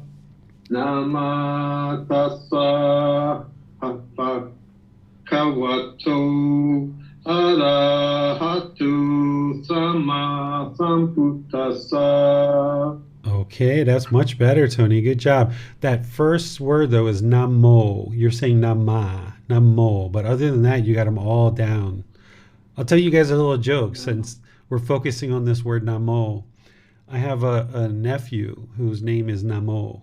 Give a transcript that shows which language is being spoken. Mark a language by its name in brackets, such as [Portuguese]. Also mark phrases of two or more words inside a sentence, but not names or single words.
[Pali] Nama tassa Bhagavato Arahato Samma Sambuddhassa. [English] Okay, that's much better, Tony. Good job. That first word, though, is Namo. You're saying Nama, Namo. But other than that, you got them all down. I'll tell you guys a little joke since we're focusing on this word Namo. I have a nephew whose name is Namo.